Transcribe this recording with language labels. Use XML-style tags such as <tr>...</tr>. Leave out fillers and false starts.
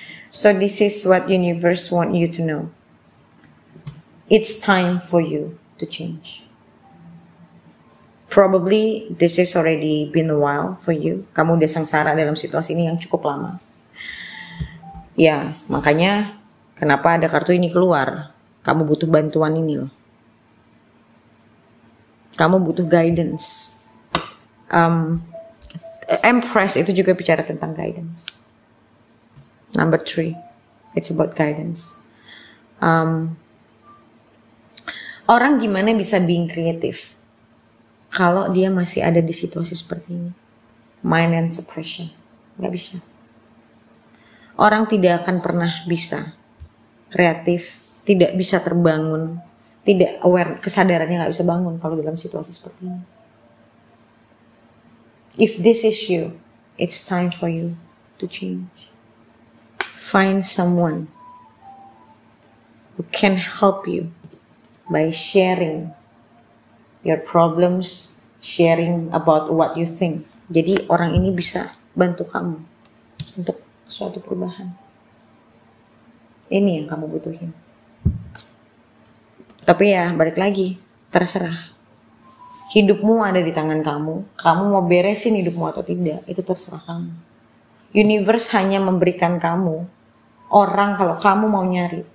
<en>So this is what universe want you to know. It's time for you to change. Probably this is already been a while for you.</en> <id>Kamu udah sengsara dalam situasi ini yang cukup lama. Ya, makanya kenapa ada kartu ini keluar. Kamu butuh bantuan ini loh. Kamu butuh guidance. Empress itu juga bicara tentang guidance.</id> <en>Number 3, it's about guidance.</en> <id>Orang gimana bisa</id> <en>being creative</en> <id>kalau dia masih ada di situasi seperti ini?</id> <en>Mind and suppression,</en> <id>nggak bisa. Orang tidak akan pernah bisa kreatif, tidak bisa terbangun, tidak aware, kesadarannya nggak bisa bangun kalau dalam situasi seperti ini.</id> <en>If this is you, it's time for you to change. Find someone who can help you by sharing your problems, sharing about what you think.</en> <id>Jadi orang ini bisa bantu kamu untuk suatu perubahan. Ini yang kamu butuhin. Tapi ya balik lagi, terserah. Hidupmu ada di tangan kamu. Kamu mau beresin hidupmu atau tidak, itu terserah kamu. Universe hanya memberikan kamu orang, kalau kamu mau nyari.</id>